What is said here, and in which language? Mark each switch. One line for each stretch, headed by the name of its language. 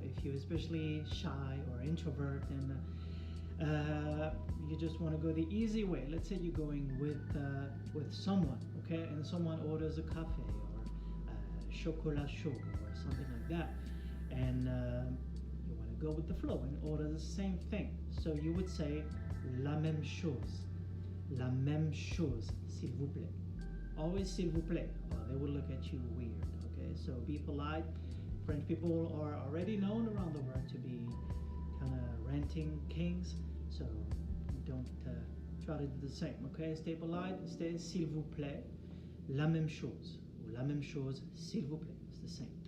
English: If you're especially shy or introvert and you just want to go the easy way. Let's say you're going with someone, okay, and someone orders a café or chocolat chaud or something like that, and you want to go with the flow and order the same thing. So you would say
French: la même chose, s'il vous plaît.
English: Always s'il vous plaît, or they will look at you weird, okay? So be polite. French people are already known around the world to be kind of ranting kings, so don't try to do the same, okay? Stay polite, stay s'il vous plaît,
French: la même chose, ou la même chose, s'il vous plaît,
English: it's the same.